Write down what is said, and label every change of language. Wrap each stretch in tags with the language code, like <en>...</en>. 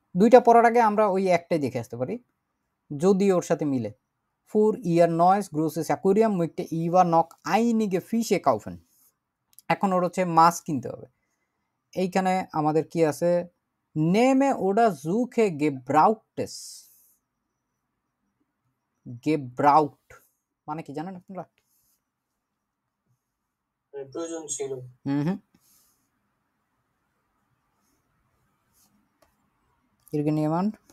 <bn>দুইটা পড়ার আগে আমরা ওই একটাই দেখে আসতে পারি যদি ওর সাথে মিলে।</bn> <de>Für ihr neues großes Aquarium möchte Eva noch einige Fische kaufen.</de> <bn>এখন ওর হচ্ছে মাছ কিনতে হবে। এইখানে আমাদের কি আছে?</bn> <de>Nehme oder suche Gebrauchtes.</de> <bn>Gebraucht মানে কি জানেন আপনারা? প্রয়োজন ছিল। হুম।</bn> <de>Irgendjemand?</de>